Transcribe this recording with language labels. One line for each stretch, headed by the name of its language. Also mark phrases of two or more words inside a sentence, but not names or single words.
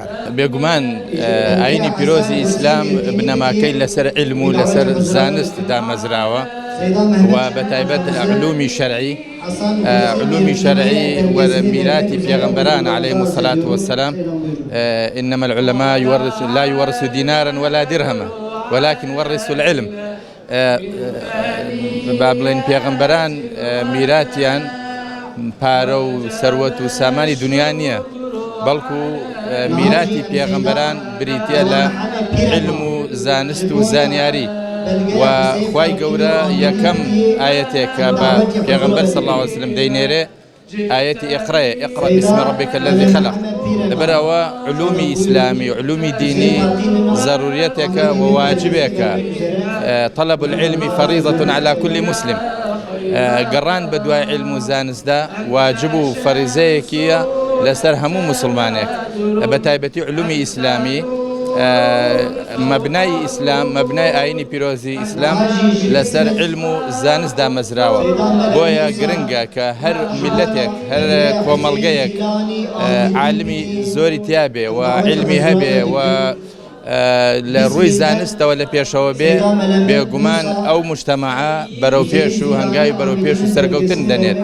Central Kurdish: بێگومان ئاینی پیرۆزی ئیسلام بنەماکەی لەسەر علم و لەسەر زانست دامەزراوە و بەتایبەت علومی شەرعی وەرمیراتی پێغەمبەران
Arabic: عەلەیهیمو الصەلاة وەسسەلام إنما العلماء لا يورث دينارا ولا درهما ولكن ورثوا العلم.
Central Kurdish: با بڵێن پێغەمبەران میراتیان پارە و سەروەت و سامانی دنیا نییە بەڵکو میراتی پێغەمبەران بریتە لە علم و زانست و زانیاری و خوای گەورە یەکەم ئاەتێکە بە پێغەمبەر
Arabic: صلی الله علیه وسلم
Central Kurdish: دەینێرێ ئاەتی
Arabic: ئیقرأ باسم ربک الذی خلق.
Central Kurdish: لەبەرەوە علومی ئیسلامی و علومی دینی ضرورەتێکە و واجبێکە.
Arabic: طلب العلم فریضة على كل مسلم.
Central Kurdish: گەڕان بە دوای علم و زانستدا واجب و فەریزەیەکیە لەسەر هەموو مسلمانێک بە تایبەتی علومی ئیسلامی مەبنای ئیسلام مەبنای ئاینی پیرۆزی ئیسلام لەسەر علم و زانست دامەزراوە بۆیە گرنگە کە هەر میلەتێک هەر کۆمەڵگەیەک عالمی زۆری تیابێ و علمی هەبێ و لە ڕووی زانستەوە لە پێشەوە بێ بێگومان ئەو مجتەمەعە بەرەو پێش و هەنگاوی بەرەو پێش و سەرکەوتن دەنێت.